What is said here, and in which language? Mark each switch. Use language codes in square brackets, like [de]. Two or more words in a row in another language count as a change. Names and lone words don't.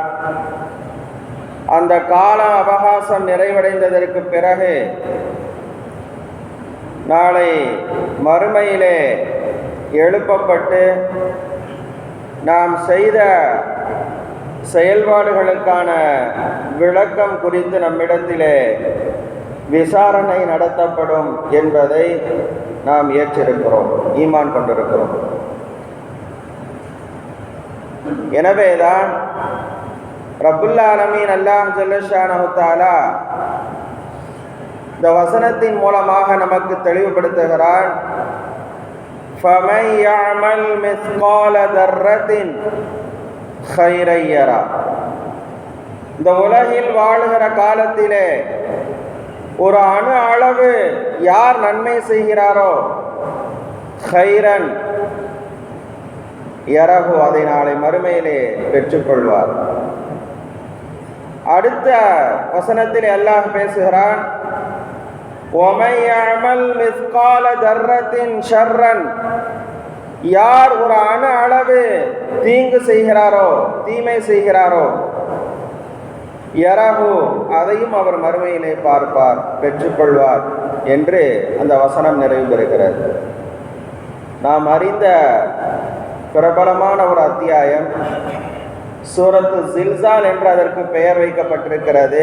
[ta] அந்த கால அவகாசம் நிறைவடைந்ததற்கு பிறகு நாளை மறுமையிலே எழுப்பப்பட்டு நாம் செய்த செயல்பாடுகளுக்கான விளக்கம் குறித்து நம்மிடத்திலே விசாரணை நடத்தப்படும் என்பதை நாம் ஏற்றிருக்கிறோம், ஈமான் கொண்டிருக்கிறோம். எனவேதான் [ar] رب العالمين الله جل شأنه تعالى [ta] இந்த வசனத்தின் மூலமாக நமக்கு தெளிவுபடுத்துகிறான். [ar] فَمَنْ يَعْمَلْ مِثْقَالَ ذَرَّةٍ خَيْرًا يَرَهُ. [ta] இந்த உலகில் வாழுகிற காலத்திலே ஒரு அணு அளவு யார் நன்மை செய்கிறாரோ, [ar] خيرا يره, [ta] அதை நாளை மறுமையிலே பெற்றுக்கொள்வார். அடுத்த வசனத்தில் அல்லாஹ் பேசுகிறான், [ar] وَمَنْ يَعْمَلْ مِثْقَالَ ذَرَّةٍ شَرًّا. [ta] யார் ஒரு அணு அளவு தீங்கு செய்கிறாரோ, தீமை செய்கிறாரோ, யரஹு, அதையும் அவர் மறுமையிலே பார்ப்பார், பெற்றுக்கொள்வார் என்று அந்த வசனம் நிறைவு பெறுகிறது. நாம் அறிந்த பிரபலமான ஒரு அத்தியாயம் சூரத்து ஜில்சால் என்று அதற்கு பெயர் வைக்கப்பட்டிருக்கிறது.